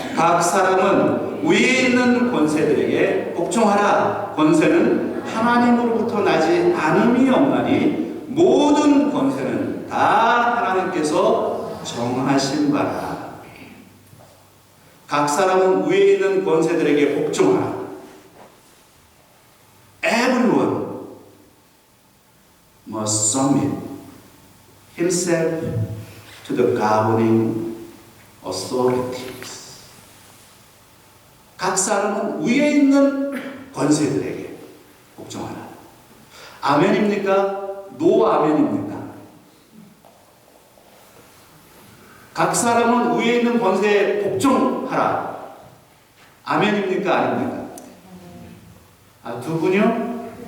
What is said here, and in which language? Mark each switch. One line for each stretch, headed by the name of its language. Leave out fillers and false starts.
Korean: 각 사람은 위에 있는 권세들에게 복종하라. 권세는 하나님으로부터 나지 않음이 없나니 모든 권세는 다 하나님께서 정하신 바라. 각 사람은 위에 있는 권세들에게 복종하라.
English: Everyone must submit himself to the governing authorities.
Korean: 각 사람은 위에 있는 권세들에게 복종하라. 아멘입니까? 노 아멘입니까? 각 사람은 위에 있는 권세에 복종하라. 아멘입니까? 아닙니까? 두 분이요?